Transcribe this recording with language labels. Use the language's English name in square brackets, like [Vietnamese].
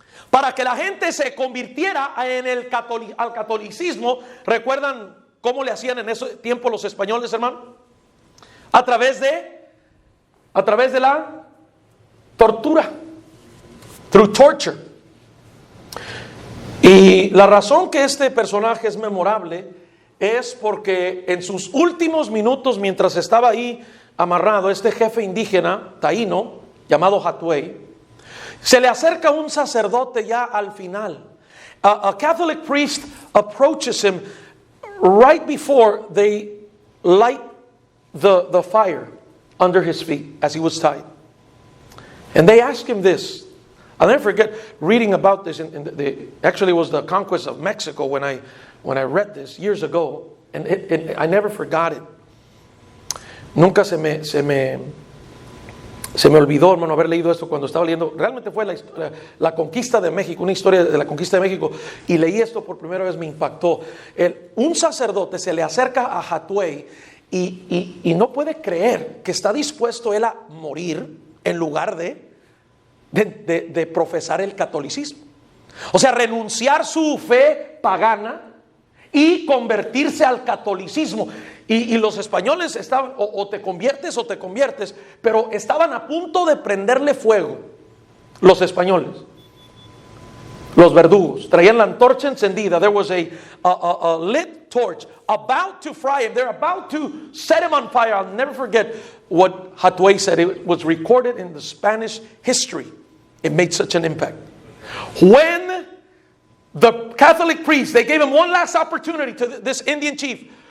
[Spanish] Para que la gente se convirtiera al catolicismo. ¿Recuerdan cómo le hacían en ese tiempo los españoles, hermano? A través de la tortura. [English] Through torture. [Spanish] Y la razón que este personaje es memorable es porque en sus últimos minutos, mientras estaba ahí amarrado, este jefe indígena taíno llamado Hatuey, se le acerca un sacerdote ya al final. [English] A Catholic priest approaches him right before they light the fire under his feet as he was tied. And they ask him this. I'll never forget reading about this. Actually, it was the conquest of Mexico when I read this years ago. And I never forgot it. [Spanish] Nunca se me olvidó, hermano, haber leído esto cuando estaba leyendo. Realmente fue la conquista de México, una historia de la conquista de México. Y leí esto por primera vez, me impactó. Un sacerdote se le acerca a Hatuey y no puede creer que está dispuesto él a morir en lugar de profesar el catolicismo. O sea, renunciar su fe pagana y convertirse al catolicismo. Y los españoles estaban, o te conviertes, pero estaban a punto de prenderle fuego. Los españoles, los verdugos, traían la antorcha encendida. [English] There was a lit torch about to fry him. They're about to set him on fire. I'll never forget what Hatuey said. It was recorded in the Spanish history. It made such an impact. When the Catholic priest, they gave him one last opportunity to this Indian chief.